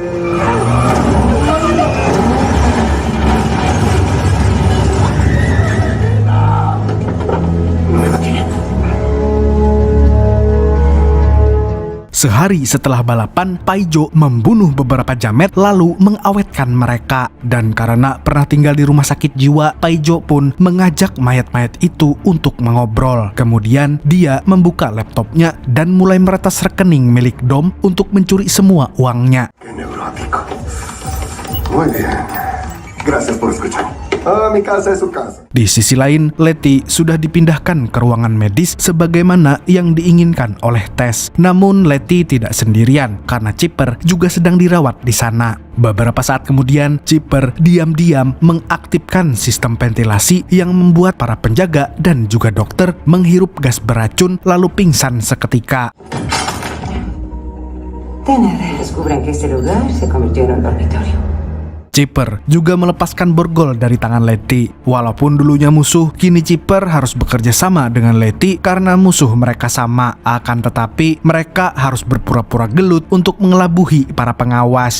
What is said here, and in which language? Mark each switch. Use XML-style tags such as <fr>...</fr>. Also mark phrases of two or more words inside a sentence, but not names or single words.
<id>Sehari setelah balapan, Paijo membunuh beberapa jamet lalu mengawetkan mereka. Dan karena pernah tinggal di rumah sakit jiwa, Paijo pun mengajak mayat-mayat itu untuk mengobrol. Kemudian dia membuka laptopnya dan mulai meretas rekening milik Dom untuk mencuri semua uangnya.</id> <es>Qué neurótico. Muy bien. Gracias por escuchar. Mi casa es su casa.</es> <id>Di sisi lain, Letty sudah dipindahkan ke ruangan medis sebagaimana yang diinginkan oleh Tess. Namun Letty tidak sendirian karena Chipper juga sedang dirawat di sana. Beberapa saat kemudian, Chipper diam-diam mengaktifkan sistem ventilasi yang membuat para penjaga dan juga dokter menghirup gas beracun lalu pingsan seketika.</id> <es>Descubren que este lugar se convirtió en un dormitorio.</es> <id>Chipper juga melepaskan borgol dari tangan Letty. Walaupun dulunya musuh, kini Chipper harus bekerja sama dengan Letty karena musuh mereka sama. Akan tetapi, mereka harus berpura-pura gelut untuk mengelabuhi para pengawas.</id>